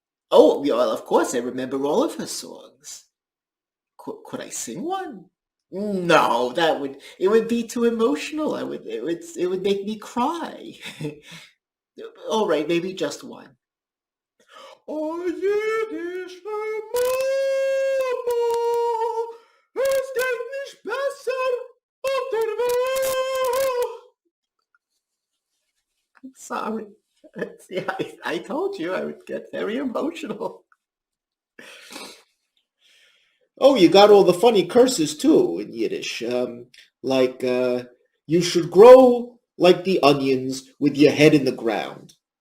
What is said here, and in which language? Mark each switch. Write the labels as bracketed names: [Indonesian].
[English] Oh, well, of course, I remember all of her songs. Could I sing one? No, it would be too emotional. It would make me cry. All right, maybe just one. Oh, Yiddish, [Yiddish] Mama, es geht nicht besser auf der Welt. [English] I'm sorry. See, I told you I would get very emotional. Oh, you got all the funny curses too in Yiddish, like you should grow like the onions with your head in the ground.